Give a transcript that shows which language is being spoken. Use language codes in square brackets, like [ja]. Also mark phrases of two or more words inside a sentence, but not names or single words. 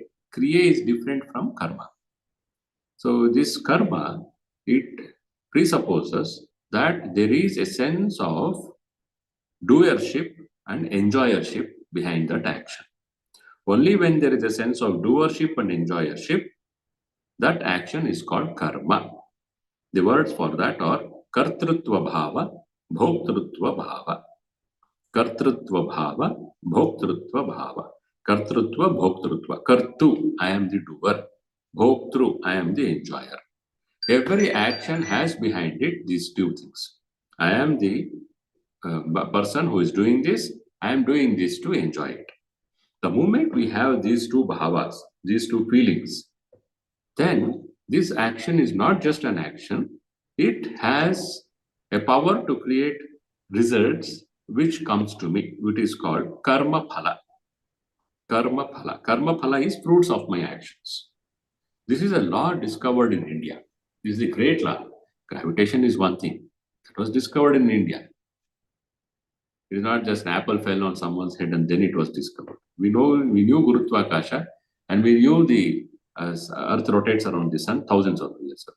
[en] Kriya is different from karma. So this karma, it presupposes that there is a sense of doership and enjoyership behind that action. Only when there is a sense of doership and enjoyership, that action is called karma. The words for that are [sa] kartrutva bhava, bhoktrutva bhava. Kartrutva bhava, bhoktrutva bhava. Kartrutva, bhoktrutva. [en] Kartu, I am the doer. Bhoktru, I am the enjoyer. Every action has behind it these two things. I am the person who is doing this. I am doing this to enjoy it. The moment we have these two bhavas, these two feelings, then this action is not just an action. It has a power to create results which comes to me, which is called [sa] karma phala. Karma phala. Karma phala [en] is fruits of my actions. This is a law discovered in India. This is a great law. Gravitation is one thing. It was discovered in India. It is not just an apple fell on someone's head and then it was discovered. We knew Gurutvakasha and we knew the Earth rotates around the sun thousands of years ago.